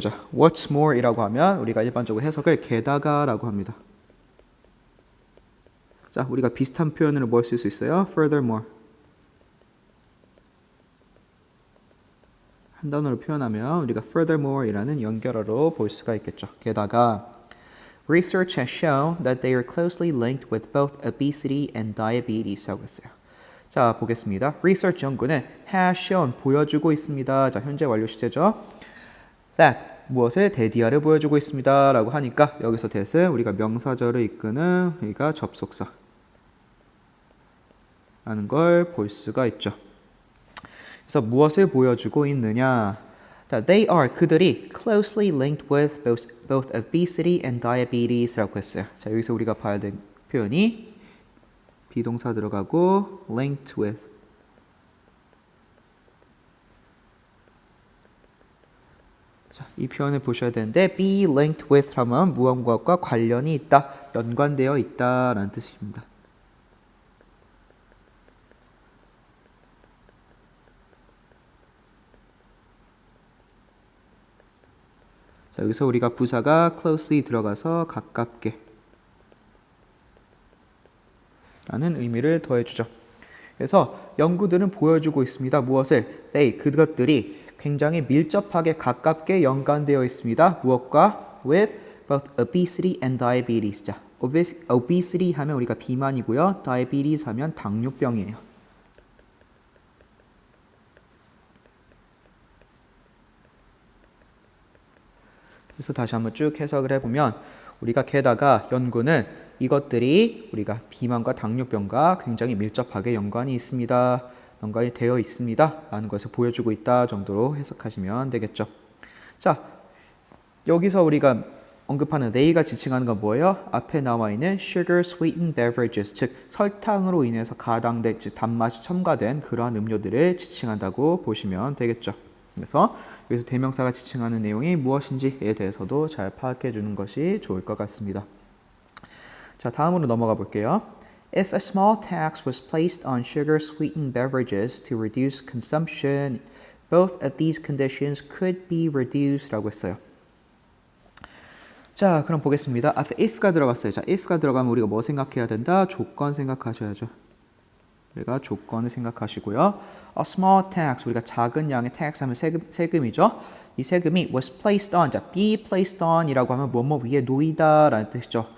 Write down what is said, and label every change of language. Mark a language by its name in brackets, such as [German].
[Korean] 자, [English] what's more [Korean] 이라고 하면 우리가 일반적으로 해석을 게다가 라고 합니다. 자, 우리가 비슷한 표현으로 뭘 쓸 수 있어요? [English] furthermore. [Korean] 한 단어로 표현하면 우리가 furthermore 이라는 연결어로 볼 수가 있겠죠. 게다가 [English] research has shown that they are closely linked with both obesity and diabetes [Korean] 라고 했어요. 자, 보겠습니다. research 연구는 [English] has shown [Korean] 보여주고 있습니다. 자, 현재 완료 시제죠. that 무엇을 대디아를 보여주고 있습니다. 라고 하니까 여기서 that은 우리가 명사절을 이끄는 우리가 접속사 라는 걸 볼 수가 있죠. 그래서 무엇을 보여주고 있느냐? [English] They are [Korean] 그들이 [English] closely linked with both obesity and diabetes [Korean] 라고 했어요. 자, 여기서 우리가 봐야 될 표현이 비동사 들어가고 [English] linked with [Korean] 자, 이 표현을 보셔야 되는데 [English] be linked with [Korean] 하면 무언가와 관련이 있다, 연관되어 있다라는 뜻입니다. 자, 여기서 우리가 부사가 closely 들어가서 가깝게 라는 의미를 더해주죠. 그래서 연구들은 보여주고 있습니다. 무엇을? They, 그것들이 굉장히 밀접하게 가깝게 연관되어 있습니다. 무엇과? [English] With both obesity and diabetes. [Korean] 자, obesity 하면 우리가 비만이고요. diabetes 하면 당뇨병이에요. 그래서 다시 한번 쭉 해석을 해보면 우리가 게다가 연구는 이것들이 우리가 비만과 당뇨병과 굉장히 밀접하게 연관이 있습니다. 연관이 되어 있습니다. 라는 것을 보여주고 있다 정도로 해석하시면 되겠죠. 자, 여기서 우리가 언급하는 they가 지칭하는 건 뭐예요? 앞에 나와 있는 [English] sugar sweetened beverages, [Korean] 즉 설탕으로 인해서 가당된, 즉 단맛이 첨가된 그러한 음료들을 지칭한다고 보시면 되겠죠. 그래서 여기서 대명사가 지칭하는 내용이 무엇인지에 대해서도 잘 파악해 주는 것이 좋을 것 같습니다. 자, 다음으로 넘어가 볼게요. [English] If a small tax was placed on sugar-sweetened beverages to reduce consumption, both of these conditions could be reduced [Korean] 라고 했어요. 자, 그럼 보겠습니다. 앞에 if가 들어갔어요. 자, if가 들어가면 우리가 뭐 생각해야 된다? 조건 생각하셔야죠. 우리가 조건을 생각하시고요. [English] A small tax, [Korean] 우리가 작은 양의 tax 하면 세금이죠. 이 세금이 [English] was placed on, [Korean] 자, [English] be placed on [Korean] 이라고 하면 뭐뭐 위에 놓이다 라는 뜻이죠.